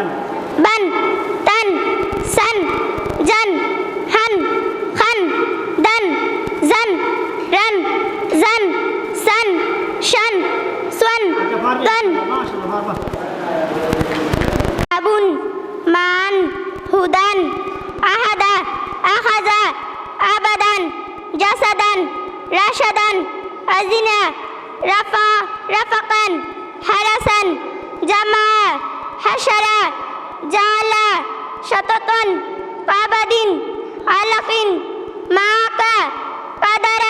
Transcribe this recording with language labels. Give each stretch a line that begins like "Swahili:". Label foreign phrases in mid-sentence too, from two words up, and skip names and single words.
Bangla: বান তান সান জান হান খান দান জান রান জান সান শান সোয়ান দান মাশাআল্লাহ, বাহ। আবুন মান হুদান আহাদা আখাজা আবাদান জাসাদান রাশাদান আজিনা রাফা রাফাকান হারাসান জামা হাসারা জালা শততন কাবাদিন আলাকিন মাকা কাদারা